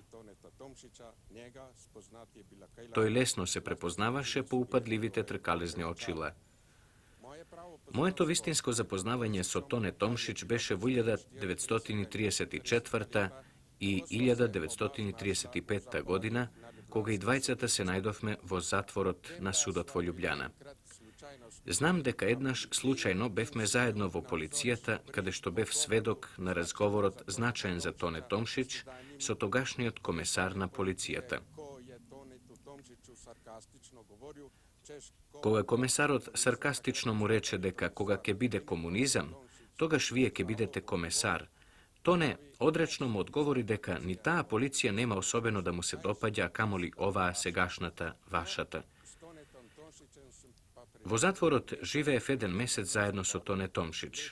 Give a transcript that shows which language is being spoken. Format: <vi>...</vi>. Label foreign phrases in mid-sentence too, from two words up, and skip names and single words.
<sl>Toneta Tomšića, njega spoznati je bila kaj</sl> <mk>Тој лесно се препознаваше по упадливите тркалезни очила.</mk> <sl>Moje pravo</sl> <mk>Моето вистинско запознавање со Тоне Томшич беше во 1934 и 1935 година, кога и двајцата се најдовме во затворот на судот во Љубљана. Знам дека еднаш случајно бевме заедно во полицијата, каде што бев сведок на разговорот значаен за Тоне Томшич со тогашниот комесар на полицијата.</mk> <sl>ko je Tonetu Tomšiću sarkastično govoril, češ ko</sl> <mk>Кога комесарот саркастично му рече дека кога ќе биде комунизам, тогаш вие ќе бидете комесар, Тоне одречно му одговори дека ни таа полиција нема особено да му се допаѓа, а камоли оваа сегашната, вашата. Во затворот живеев еден месец заедно со Тоне Томшич.</mk>